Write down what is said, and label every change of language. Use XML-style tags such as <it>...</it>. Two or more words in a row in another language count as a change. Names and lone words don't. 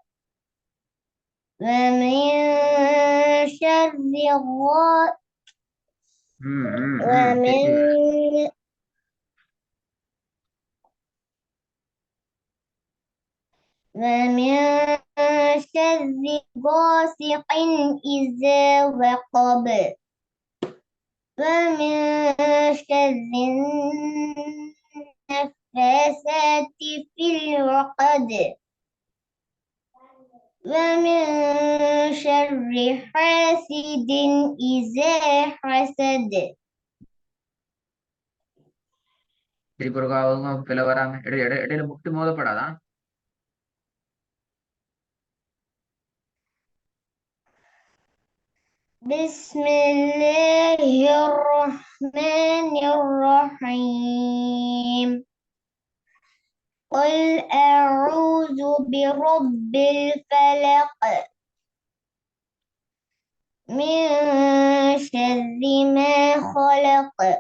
<ar>ومن شر ومن شر غاسق إذا وقب ومن شر النفاثات في العقد ومن شر حاسد إذا حسد.</ar> <ta>திருப்பி ஒரு பில வராம இடையில முட்டு மோதப்படாதான்.</ta> <ar>بسم الله الرحمن الرحيم. قل أعوذ برب الفلق من شر ما خلق</ar>